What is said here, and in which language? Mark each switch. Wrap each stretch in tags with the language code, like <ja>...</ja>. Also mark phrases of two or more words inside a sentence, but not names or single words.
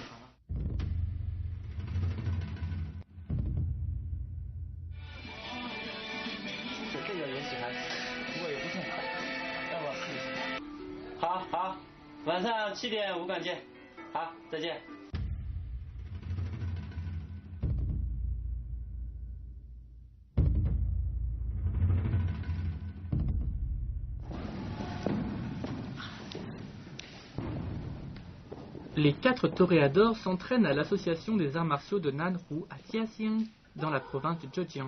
<zh>好了。这个也喜欢，不过也不正好，要不要试一下？好，晚上7点武馆见。好，再见。</zh> <fr>Les 4 toréadors s'entraînent à l'association des arts martiaux de Nanhu à Jiaxing, dans la province du Zhejiang.</fr>